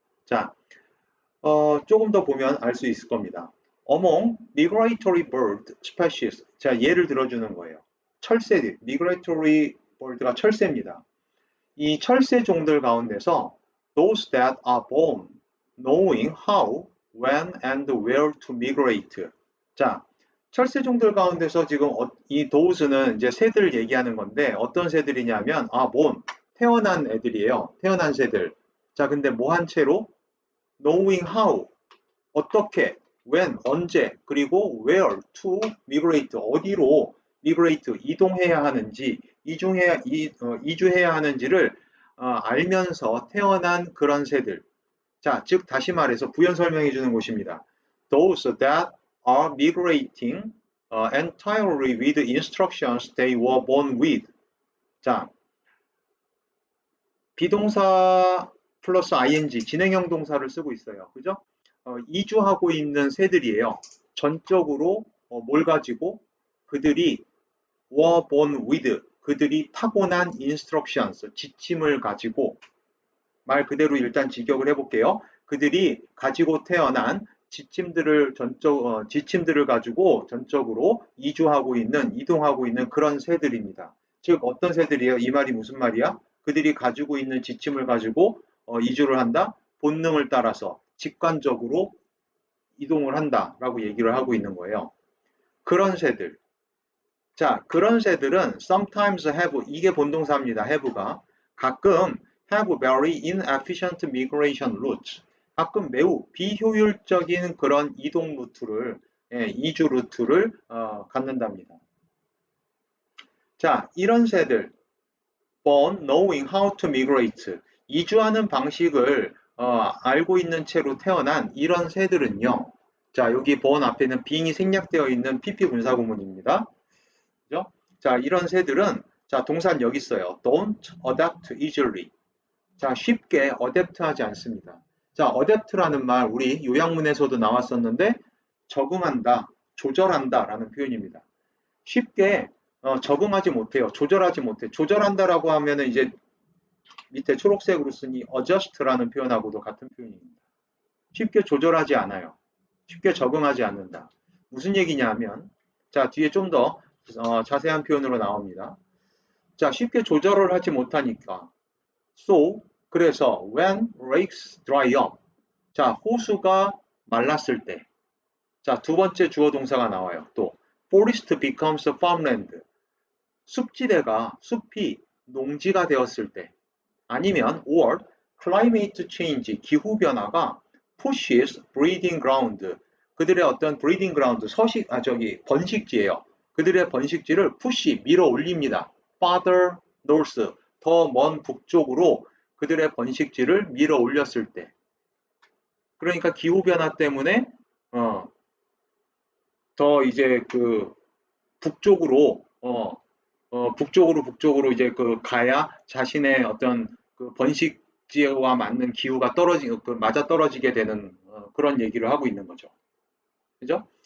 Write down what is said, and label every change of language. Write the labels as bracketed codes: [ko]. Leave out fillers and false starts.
[ko] 자, 조금 더 보면 알 수 있을 겁니다. [en] Among migratory bird species. [ko] 자, 예를 들어주는 거예요. 철새들, migratory bird가 철새입니다. 이 철새 종들 가운데서 [en] those that are born knowing how, when, and where to migrate. [ko] 자, 철새 종들 가운데서 지금 이 those는 이제 새들 얘기하는 건데 어떤 새들이냐면 born, 태어난 애들이에요. 태어난 새들. 자, 근데 뭐 한 채로 knowing how, 어떻게, when, 언제, 그리고 [en] where to migrate, [ko] 어디로 migrate, 이동해야 하는지, 이주해야 하는지를 알면서 태어난 그런 새들. 자, 즉 다시 말해서 부연 설명해 주는 곳입니다. [en] Those that are migrating entirely with instructions they were born with. [ko] 자, 비동사 플러스 ing, 진행형 동사를 쓰고 있어요. 그죠? 이주하고 있는 새들이에요. 전적으로 뭘 가지고 그들이 were born with, 그들이 타고난 instructions, 지침을 가지고 말 그대로 일단 직역을 해볼게요. 그들이 가지고 태어난 지침들을 가지고 전적으로 이동하고 있는 그런 새들입니다. 즉 어떤 새들이에요? 이 말이 무슨 말이야? 그들이 가지고 있는 지침을 가지고 이주를 한다? 본능을 따라서 직관적으로 이동을 한다라고 얘기를 하고 있는 거예요. 그런 새들. 자, 그런 새들은 [en] sometimes have, [ko] 이게 본동사입니다. have가. [en] 가끔 have very inefficient migration routes. [ko] 가끔 매우 비효율적인 그런 이동 루트를, 이주 루트를 갖는답니다. [en] 자, [ko] 이런 새들, [en] born knowing how to migrate. [ko] 이주하는 방식을 알고 있는 채로 태어난 이런 새들은요. 자, 여기 born 앞에는 being이 생략되어 있는 PP 분사구문입니다. 그죠? 자, 이런 새들은 자, 동사는 여기 있어요. [en] don't adapt easily. [ko] 자, 쉽게 어댑트하지 않습니다. 자, 어댑트라는 말 우리 요약문에서도 나왔었는데 적응한다, 조절한다라는 표현입니다. 쉽게 적응하지 못해요. 조절하지 못해. 조절한다라고 하면은 이제 밑에 초록색으로 쓰니 adjust라는 표현하고도 같은 표현입니다. 쉽게 조절하지 않아요. 쉽게 적응하지 않는다. 무슨 얘기냐 하면 자, 뒤에 좀 더 자세한 표현으로 나옵니다. 자, 쉽게 조절을 하지 못하니까 So, 그래서 [en] when lakes dry up. [ko] 자, 호수가 말랐을 때. 자, 두 번째 주어 동사가 나와요. [en] 또 forest becomes farmland. [ko] 숲지대가 숲이 농지가 되었을 때. [en] 아니면 or climate change, [ko] 기후 변화가 [en] pushes breeding ground. [ko] 그들의 어떤 breeding ground, 번식지예요. 그들의 번식지를 push, 밀어 올립니다. [en] farther north, [ko] 더 먼 북쪽으로 그들의 번식지를 밀어 올렸을 때. 그러니까 기후 변화 때문에 더 이제 그 북쪽으로 북쪽으로 이제 그 가야 자신의 어떤 그 번식지와 맞는 기후가 맞아 떨어지게 되는 그런 얘기를 하고 있는 거죠. 그죠?